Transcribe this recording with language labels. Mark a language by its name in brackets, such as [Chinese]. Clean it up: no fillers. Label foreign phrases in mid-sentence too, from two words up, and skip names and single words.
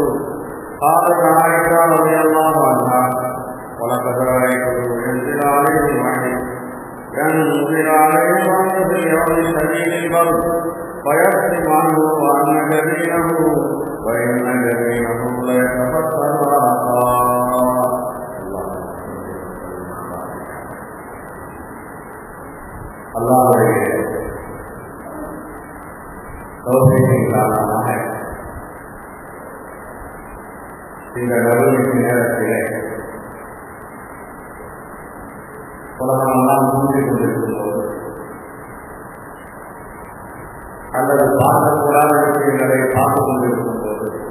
[Arabic] قالت عائشة رضي الله عنها ولقد رأيته ينزل عليه الوحي في يوم شديد البرد فيكشف عنه وأن جبينه وإن جبينه ليتفطر ورقا. [Tamil] அல்லாஹ்வுடைய தௌஃபீக்கின் காரணமாக இந்த நடுநிலை நேரத்திலே உலகமெல்லாம் மூழ்கிக் கொண்டிருக்கும் போது அல்லது பார்க்கக்கூடாத விஷயங்களை பார்த்துக் கொண்டிருக்கும் போது